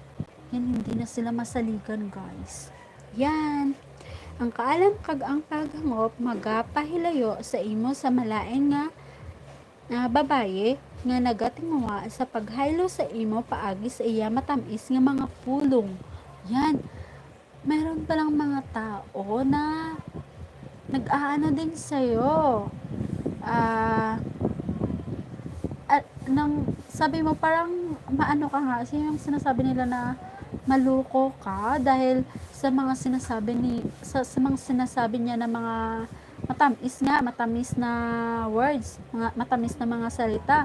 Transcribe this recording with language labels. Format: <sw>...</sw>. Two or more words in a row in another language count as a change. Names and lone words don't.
<tl>Yan, hindi na sila masaligan guys. Yan.</tl> <hil>Ang kaalam kag ang paghangop magapahilayo sa imo sa malain nga babaye nga nagatinguha sa paghaylo sa imo paagi sa iya matamis nga mga pulong.</hil> <tl>Yan. Meron palang mga tao na nag-aano din sa'yo. Sabi mo parang maano ka nga, yung sinasabi nila na maluko ka dahil sa mga sinasabi niya na mga matamis na words, mga matamis na mga salita.</tl>